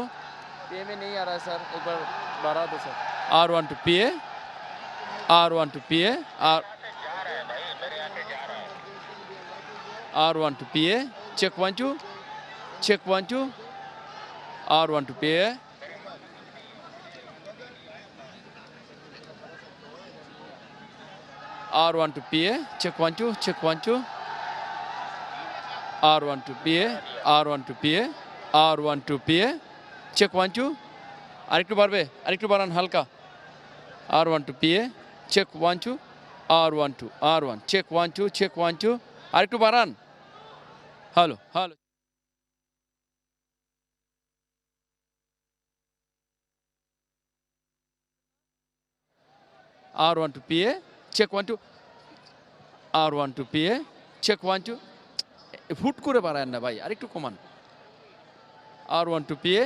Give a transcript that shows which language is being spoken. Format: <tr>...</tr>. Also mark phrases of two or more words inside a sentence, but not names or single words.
<hi>PA में नहीं आ रहा है सर, एक बार बढ़ा दो सर।</hi> <en>R1 to PA. R1 to PA. R1 to PA. Check 1 2. Check 1 2. R1 to PA. R1 to PA. Check 1 2. Check 1 2. R1 to PA. R1 to PA. R1 to PA. Check 1 2.</en> <bn>আরেকটু বাড়বে, আরেকটু বাড়ান হালকা।</bn> <en>R1 to PA. Check 1 2. R12, R1. Check 1 2, check 1 2.</en> <bn>আরেকটু বাড়ান.</bn> <en>Hello, hello. R1 to PA. Check 1 2. R1 to PA. Check 1 2.</en> <bn>হুট করে বাড়ায় না ভাই, আরেকটু কমান।</bn> <en>R1 to PA.</en>